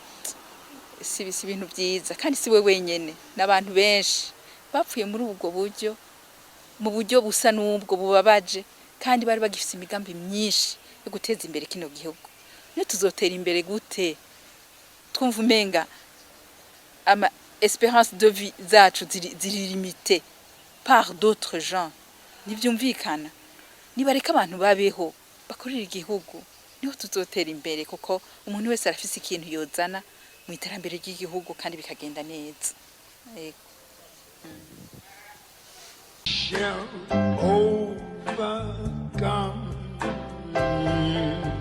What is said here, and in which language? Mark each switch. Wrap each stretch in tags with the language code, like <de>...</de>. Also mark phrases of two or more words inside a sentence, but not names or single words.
<rn>si ibintu byiza kandi si we wenyene n'abantu benshi bapfuye muri ubwo buryo mu buryo busa n'ubwo bubabaje kandi bari bagifise imigambi myinshi yo guteza imbere kino gihugu ne tuzotera imbere gute twumva umenga ama</rn> <fr>espérance de vie</fr> <rn>zacu ziri limité</rn> <fr>par d'autres gens</fr> <rn>nivyumvikana nibareka abantu babeho bakorera igihugu niho tuzotera imbere kuko umuntu wese arafise ikintu yozana mu iterambere ry'igihugu kandi bikagenda neza</rn> <en>shall overcome.</en>